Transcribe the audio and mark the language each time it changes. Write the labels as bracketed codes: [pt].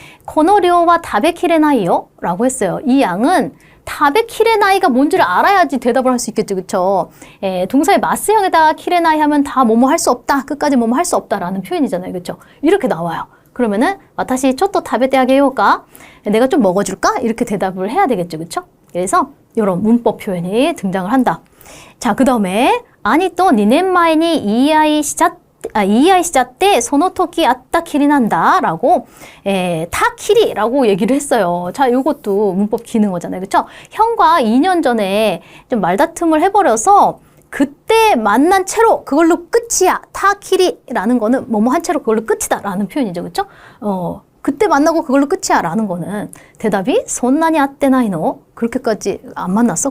[ja] 코노료와 다베키레나이요? [ko] 라고 했어요. 이 양은 다베키레나이가 뭔지를 알아야지 대답을 할 수 있겠죠. 그쵸? 동사의 마스형에다가 키레나이 하면 다 뭐뭐 할 수 없다. 끝까지 뭐뭐 할 수 없다라는 표현이잖아요. 그쵸? 이렇게 나와요. 그러면은 [ja] 와타시 초토 타베테 아게요까? [ko] 내가 좀 먹어줄까? 이렇게 대답을 해야 되겠죠. 그쵸? 그래서 이런 문법 표현이 등장을 한다. 자, 그 다음에 아니 또 [ja] 2年前に言い合いしちゃってその時あったきりなんだ [ko] 라고 타키리라고 얘기를 했어요. 자, 이것도 문법 기능어잖아요. 그렇죠? 형과 2년 전에 좀 말다툼을 해버려서 그때 만난 채로 그걸로 끝이야. 타키리라는 거는 뭐뭐 한 채로 그걸로 끝이다 라는 표현이죠. 그렇죠? 그때 만나고 그걸로 끝이야 라는 거는 대답이 [ja] 손나니 아떼나이노 [ko] 그렇게까지 안 만났어?